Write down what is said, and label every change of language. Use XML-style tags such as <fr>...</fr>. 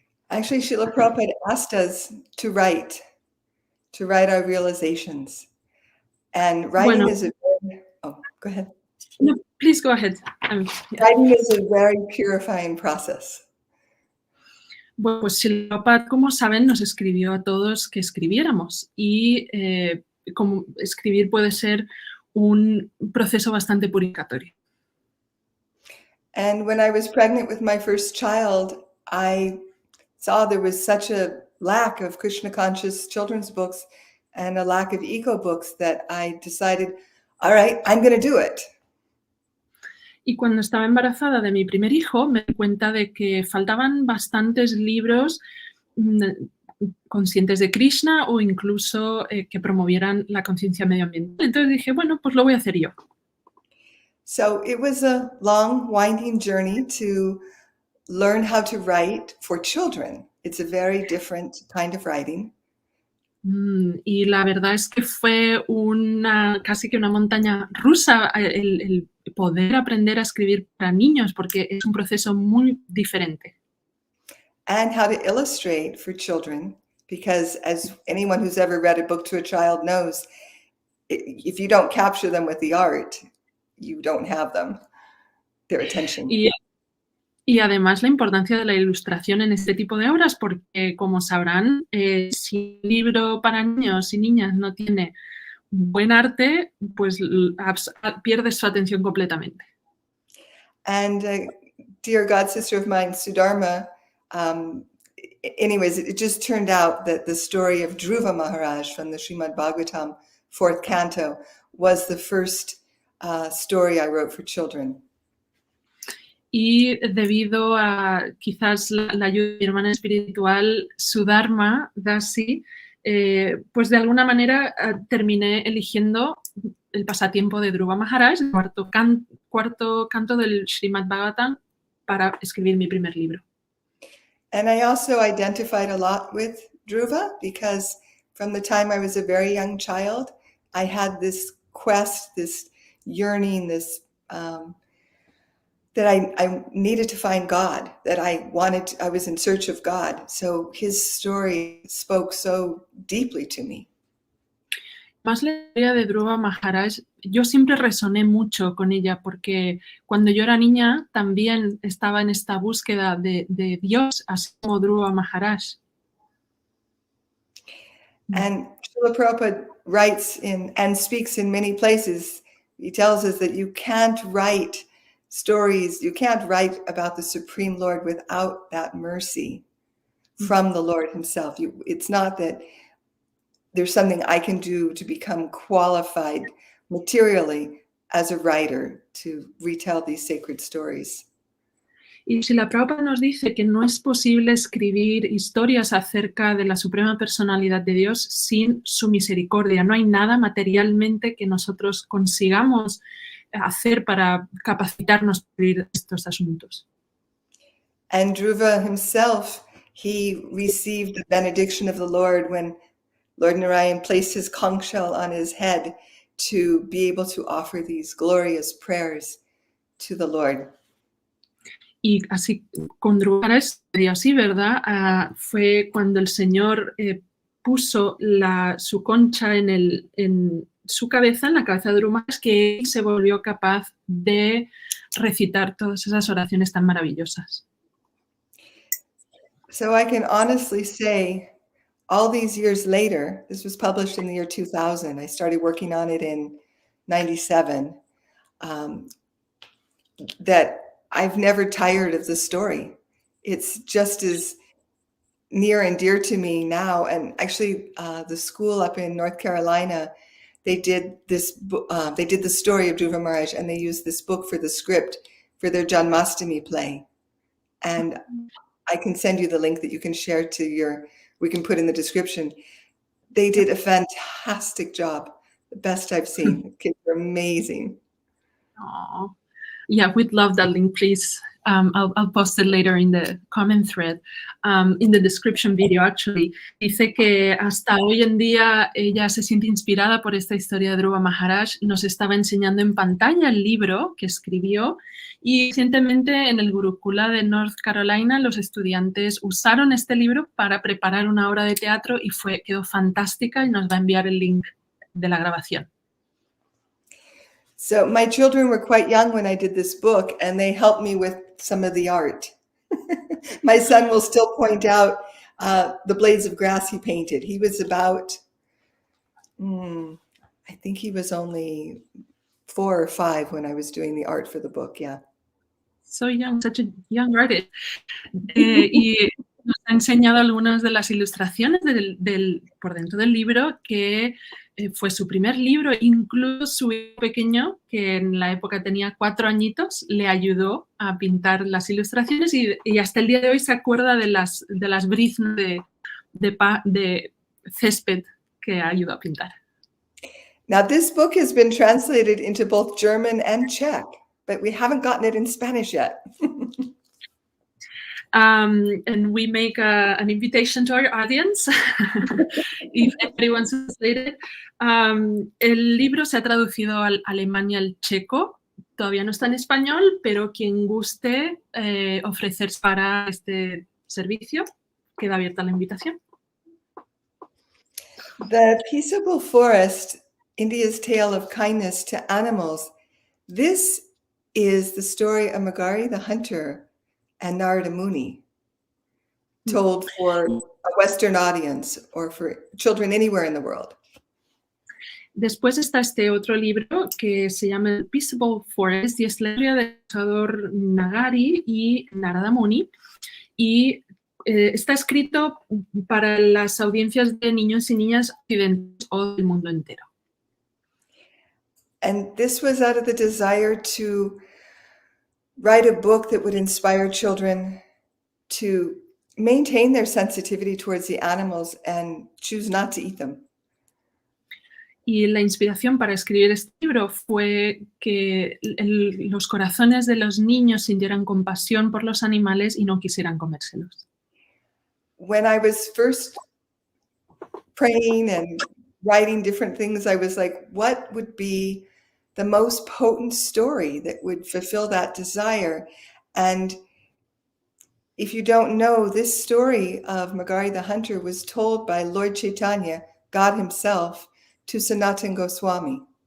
<en>Actually, Srila Prabhupada asked us to write our realizations. And writing is a very, oh, go ahead. No, please go ahead. Writing is a very purifying process.</en> <es>Bueno, pues Srila Prabhupada, como saben, nos escribió a todos que escribiéramos y como escribir puede ser un proceso bastante purificatorio.</es> <en>And when I was pregnant with my first child, I saw there was such a lack of Krishna conscious children's books and a lack of eco books that I decided, all right, I'm going to do it.</en> <es>Y cuando estaba embarazada de mi primer hijo, me di cuenta de que faltaban bastantes libros conscientes de Krishna o incluso que promovieran la conciencia medioambiental. Entonces dije, bueno, pues lo voy a hacer yo.</es> <en>So it was a long, winding journey to learn how to write for children. It's a very different kind of writing.</en> <es>Y la verdad es que fue casi que una montaña rusa el poder aprender a escribir para niños, porque es un proceso muy diferente.</es> <en>And how to illustrate for children, because as anyone who's ever read a book to a child knows, if you don't capture them with the art, you don't have them, their attention.</en> <es>Y además la importancia de la ilustración en este tipo de obras, porque como sabrán, si un libro para niños y niñas no tiene buen arte, pues pierdes su atención completamente.</es> <en>And dear God sister of mine, Sudharma, anyways, it just turned out that the story of Dhruva Maharaj from the Srimad Bhagavatam, 4th canto, was the first story I wrote for children.</en> <es>Y debido a quizás la ayuda de mi hermana espiritual, Sudharma Dasi, pues de alguna manera terminé eligiendo el pasatiempo de Dhruva Maharaj, el cuarto canto del Srimad Bhagavatam, para escribir mi primer libro.</es> <en>And I also identified a lot with Dhruva because from the time I was a very young child, I had this quest, this yearning, this that I needed to find God, that I was in search of God. So his story spoke so deeply to me.</en> <es>Más la historia de Dhruva Maharaj, yo siempre resoné mucho con ella porque cuando yo era niña también estaba en esta búsqueda de Dios, así como Dhruva Maharaj.</es> <en>And Srila Prabhupada writes and speaks in many places. He tells us that you can't write stories, you can't write about the Supreme Lord without that mercy from the Lord himself. It's not that there's something I can do to become qualified materially as a writer to retell these sacred stories.</en> <es>Y si la Prabhupada nos dice que no es posible escribir historias acerca de la Suprema Personalidad de Dios sin su misericordia. No hay nada materialmente que nosotros consigamos hacer para capacitarnos para escribir estos asuntos.</es> <en>And Dhruva himself, he received the benediction of the Lord when Lord Narayan placed his conch shell on his head to be able to offer these glorious prayers to the Lord.</en> <es>Y así con Dhruva sería así, ¿verdad? Fue cuando el Señor puso su concha en su cabeza, en la cabeza de Dhruva, que él se volvió capaz de recitar todas esas oraciones tan maravillosas.</es> <en>So I can honestly say, all these years later, this was published in the year 2000. I started working on it in 97. That I've never tired of the story. It's just as near and dear to me now. And actually, the school up in North Carolina, they did this. They did the story of Dhruva Maharaj, and they used this book for the script for their Janmastami play. And I can send you the link that you can share we can put in the description. They did a fantastic job. The best I've seen. Kids are amazing. Aww. Yeah, we'd love that link, please. I'll post it later in the comment thread, in the description video, actually.</en> <es>Dice que hasta hoy en día ella se siente inspirada por esta historia de Dhruva Maharaj. Nos estaba enseñando en pantalla el libro que escribió y recientemente en el Gurukula de North Carolina los estudiantes usaron este libro para preparar una obra de teatro y quedó fantástica y nos va a enviar el link de la grabación.</es> <en>So my children were quite young when I did this book, and they helped me with some of the art. My son will still point out the blades of grass he painted. He was about, I think he was only 4 or 5 when I was doing the art for the book, yeah. So young, such a young artist.</en> <es>Y nos ha enseñado algunas de las ilustraciones por dentro del libro, que fue su primer libro. Incluso su hijo pequeño, que en la época tenía 4 añitos, le ayudó a pintar las ilustraciones y hasta el día de hoy se acuerda de las briznas de césped que ayudó a pintar.</es> <en>Now this book has been translated into both German and Czech, but we haven't gotten it in Spanish yet. And we make an invitation to our audience, if everyone's translated.</en> <es>El libro se ha traducido al alemán y al checo. Todavía no está en español, pero quien guste ofrecerse para este servicio, queda abierta la invitación.</es> <en>The Peaceable Forest, India's Tale of Kindness to Animals. This is the story of Magari the hunter and Narada Muni, told for a Western audience or for children anywhere in the world.</en> <es>Después está este otro libro que se llama Peaceable Forest y es la historia del cazador Nagari y Narada Muni y está escrito para las audiencias de niños y niñas occidentales o del mundo entero.</es> <en>And this was out of the desire to write a book that would inspire children to maintain their sensitivity towards the animals and choose not to eat them.</en> <es>Y la inspiración para escribir este libro fue que los corazones de los niños sintieran compasión por los animales y no quisieran comérselos.</es> <en>When I was first praying and writing different things, I was like, what would be the most potent story that would fulfill that desire? And if you don't know, this story of Magari the Hunter was told by Lord Chaitanya, God himself, to Sanatana Goswami.</en>